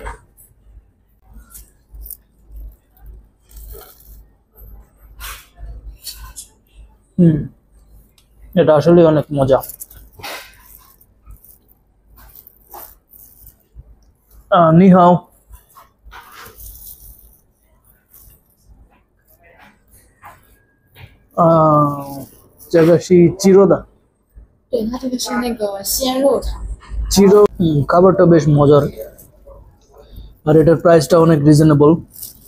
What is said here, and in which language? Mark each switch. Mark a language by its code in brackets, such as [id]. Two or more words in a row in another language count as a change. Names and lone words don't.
[bn] এটা আসলে অনেক মজা। [zh] নিহাও। 这个是鸡肉的。对，它这个是那个鲜肉肠。 [bn] খাবারটা বেশ মজার, আর এটার প্রাইসটা অনেক রিজনেবল।